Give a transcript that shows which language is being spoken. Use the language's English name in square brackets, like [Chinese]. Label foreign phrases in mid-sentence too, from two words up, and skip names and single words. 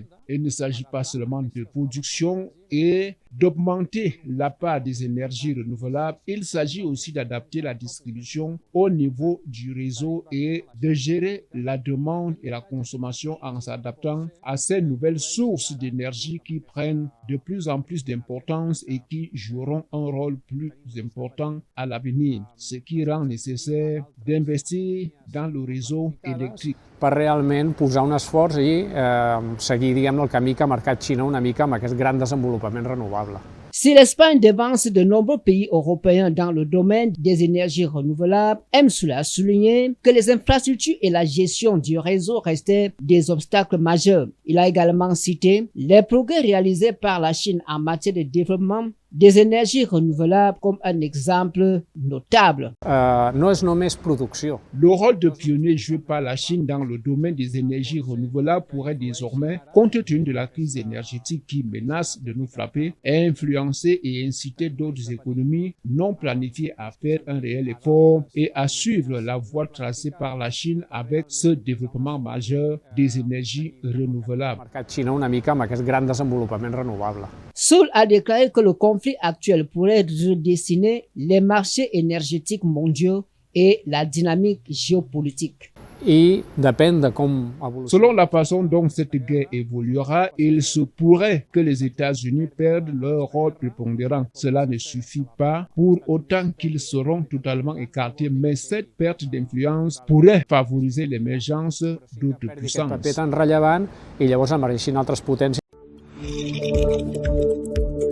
[French] Il ne s'agit pas seulement de production et d'augmenter la part des énergies renouvelables, il s'agit aussi d'adapter la distribution au niveau du réseau et de gérer la demande et la consommation en s'adaptant à ces nouvelles sources d'énergie qui prennent de plus en plus d'importance et qui joueront un rôle plus important à l'avenir, ce qui rend nécessaire d'investir dans le réseau électrique. [Catalan] Per realment posar un esforç i seguir, diguem-ne, el camí que ha marcat Xina una mica amb aquest gran desenvolupament renovable. [French] Si l'Espagne devance de nombreux pays européens dans le domaine des énergies renouvelables, M. Soule a souligné que les infrastructures et la gestion du réseau restaient des obstacles majeurs. Il a également cité les progrès réalisés par la Chine en matière de développement des énergies renouvelables comme un exemple notable. [Catalan] No és només producció. [French] Le rôle de pionnier joué par la Chine dans le domaine des énergies renouvelables pourrait désormais, compte tenu de la crise énergétique qui menace de nous frapper, influencer et inciter d'autres économies non planifiées à faire un réel effort et à suivre la voie tracée par la Chine avec ce développement majeur des énergies renouvelables. [Catalan] Marcat Xina una mica amb aquest gran desenvolupament renovable. [French] Soule a déclaré que le conflit actuel pourrait redessiner les marchés énergétiques mondiaux et la dynamique géopolitique. [Catalan] I depèn de com evoluciona. [French] Selon la façon dont cette guerre évoluera, il se pourrait que les États-Unis perdent leur rôle prépondérant. Cela ne suffit pas pour autant qu'ils seront totalement écartés, mais cette perte d'influence pourrait favoriser l'émergence d'autres [Catalan] Aquest paper [French] puissances. [Catalan] tan rellevant i llavors emergeixin altres potències.